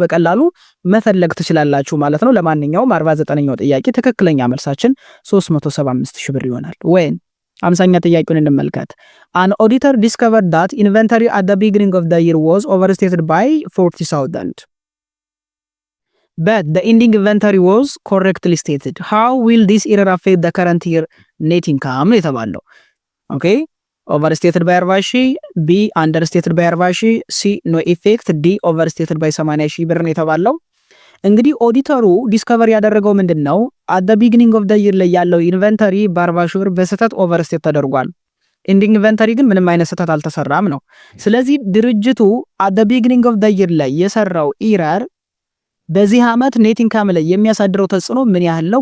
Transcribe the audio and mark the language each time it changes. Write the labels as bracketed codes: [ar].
[am] በቀላሉ መፈለግ ትችላላችሁ ማለት ነው። ለማንኛውም 49ኛው ጥያቄ ትክክለኛ መልሳችን 375,000 ብር ይሆናል። ወይን 50ኛ ጥያቄውን እንመልከት። [en] An auditor discovered that inventory at the beginning of the year was overstated by 40,000. But the ending inventory was correctly stated. How will this error affect the current year net income? የተባለው ኦኬ overstated by 40,000 B understated by 40,000 C no effect D overstated by 80,000 ብር ነው የተባለው። [am] እንግዲህ ኦዲተሩ ዲስከቨር ያደረገው ምንድነው? [en] at the beginning of the year [am] ላይ ያለው ኢንቨንተሪ በ40,000 ብር በስህተት ኦቨርስቴት ተደርጓል። ኤንዲንግ ኢንቨንተሪ ግን ምንም አይነት ስህተት አልተሰራም ነው። ስለዚህ ድርጅቱ at the beginning of the year ላይ የሰራው ኢረር በዚህ አመት ኔት ኢንካም ላይ የሚያሳድረው ተጽዕኖ ምን ያህል ነው?